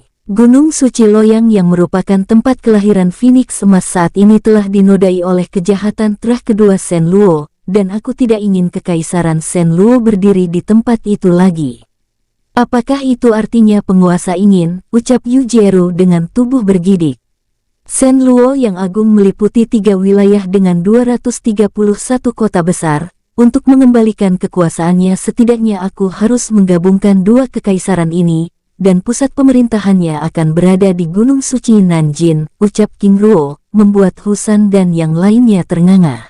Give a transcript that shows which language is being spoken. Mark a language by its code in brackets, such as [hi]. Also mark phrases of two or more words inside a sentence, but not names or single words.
[id] Gunung Suci Loyang yang merupakan tempat kelahiran Phoenix emas saat ini telah dinodai oleh kejahatan terah kedua Sen Luo, dan aku tidak ingin Kekaisaran Sen Luo berdiri di tempat itu lagi. "Apakah itu artinya penguasa ingin?" ucap Yu Jieru dengan tubuh bergidik. Sen Luo yang agung meliputi 3 wilayah dengan 231 kota besar. Untuk mengembalikan kekuasaannya setidaknya aku harus menggabungkan 2 kekaisaran ini, dan pusat pemerintahannya akan berada di Gunung Suci Nanjin, ucap King Ruo, membuat Husan dan yang lainnya ternganga.